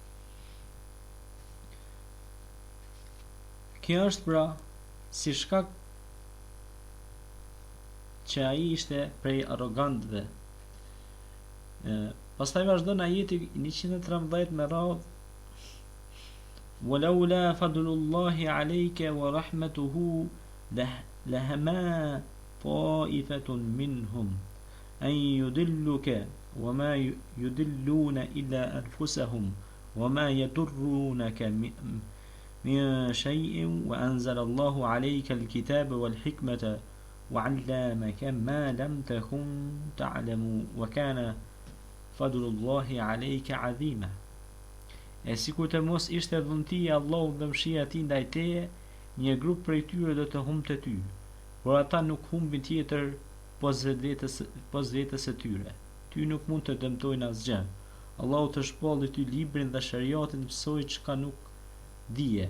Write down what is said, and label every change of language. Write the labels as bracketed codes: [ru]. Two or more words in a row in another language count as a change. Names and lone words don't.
[sq] Kjo është pra si shkak që ai ishte prej arrogantëve. Pastaj vazhdon ajeti 113 me radhë: [ar] "ولولا فضل الله عليك ورحمته لهمت طائفة منهم أن يضلوك وما يضلون إلا أنفسهم وما يضرونك من شيء وأنزل الله عليك الكتاب والحكمة وعلمك ما لم تكن تعلم وكان فضل الله عليك عظيما." [sq] E sikur të mos ishte dhuntia e Allahut dhe mëshira e tij ndaj teje, një grup prej tyre do të humbte ty, por ata nuk humbin tjetër pos vetës së tyre. Ty nuk mund të dëmtojnë asgjë. Allahu të shpalli ty librin dhe shariatin, mësoj çka nuk dije.